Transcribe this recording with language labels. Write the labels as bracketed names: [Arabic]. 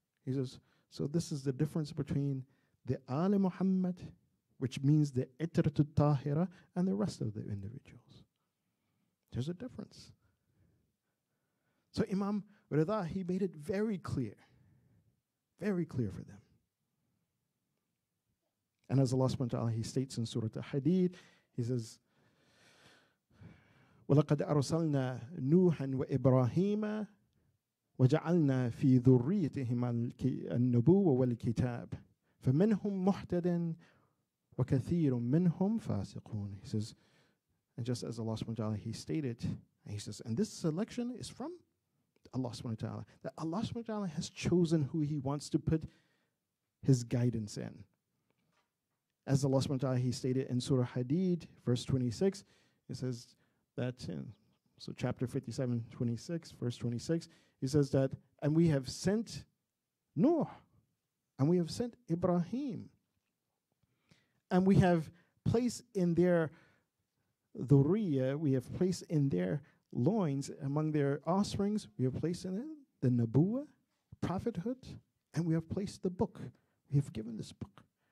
[English] He says, so this is the difference between the Ali Muhammad, which means the Itratul Tahira, and the rest of the individuals. There's a difference. So Imam Rida, he made it very clear for them. And as Allah subhanahu wa ta'ala, he states in Surah Al-Hadid, he says, [Arabic] وَلَقَدْ أَرْسَلْنَا نُوحًا وَإِبْرَاهِيمَ وَجَعَلْنَا فِي ذُرِّيَّتِهِمَا النُّبُوَّةَ وَالْكِتَابَ فَمِنْهُمْ مُهْتَدٍ وَكَثِيرٌ مِّنْهُمْ فَاسِقُونَ. [English] He says, and just as Allah subhanahu wa ta'ala, he stated, and he says, and this selection is from Allah subhanahu wa ta'ala, that Allah subhanahu wa ta'ala has chosen who he wants to put his guidance in. As Allah subhanahu wa ta'ala, he stated in Surah Hadid, verse 26, it says that, so chapter 57, 26, verse 26, he says that, and we have sent Nuh, and we have sent Ibrahim, and we have placed in their dhurriya, we have placed in their loins, among their offsprings, we have placed in it the Nabuwah, prophethood, and we have placed the book. We have given this book.